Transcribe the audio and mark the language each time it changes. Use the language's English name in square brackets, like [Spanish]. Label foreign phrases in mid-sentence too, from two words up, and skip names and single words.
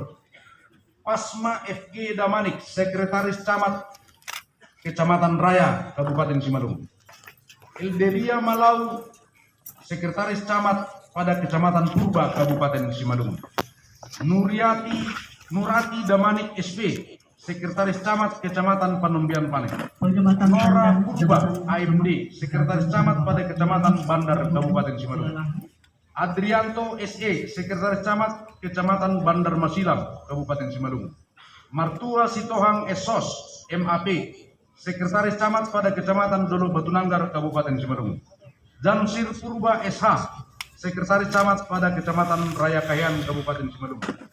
[Indonesian] Pasma FG Damanik, Sekretaris Camat Kecamatan Raya Kabupaten Simalungun. Elderia Malau, Sekretaris Camat pada Kecamatan Purba Kabupaten Simalungun. Nurati Damanik SP, Sekretaris Camat Kecamatan Panembian Panik. Penjabatan Nora dan Purba jabatan AMD, Sekretaris Camat pada Kecamatan Bandar Kabupaten Simalungun. Adrianto SE, Sekretaris Camat Kecamatan Bandar Masilam Kabupaten Simalungun. Martua Sitohang Esos MAP, Sekretaris Camat pada Kecamatan Dolo Batunanggar Kabupaten Simalungun. Jamsir Purba SH, Sekretaris Camat pada Kecamatan Raya Kayan Kabupaten Simalungun.